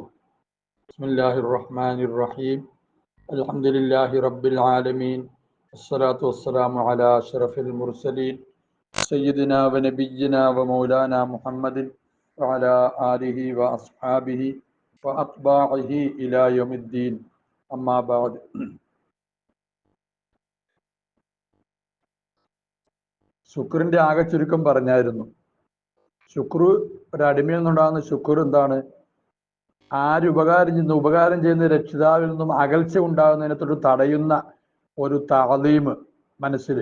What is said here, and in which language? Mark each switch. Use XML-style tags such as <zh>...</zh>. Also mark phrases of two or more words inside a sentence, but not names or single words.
<ar>بسم الله الرحمن الرحيم. الحمد لله رب العالمين. الصلاة والسلام على أشرف المرسلين سيدنا ونبينا ومولانا محمد وعلى آله وأصحابه وأتباعه إلى يوم الدين. أما بعد.</ar> <ml>ശുക്രിൻ്റെ ആകെ ചുരുക്കം പറഞ്ഞായിരുന്നു. ശുക്ർ ഒരടിമയിൽ നിന്നുണ്ടാകുന്ന ശുക്ർ എന്താണ്? ഉപകാരം ചെയ്യുന്ന രക്ഷിതാവിൽ നിന്നും അകൽച്ച ഉണ്ടാകുന്നതിനെ തൊട്ട് തടയുന്ന ഒരു തഅലീം മനസ്സിൽ.</ml>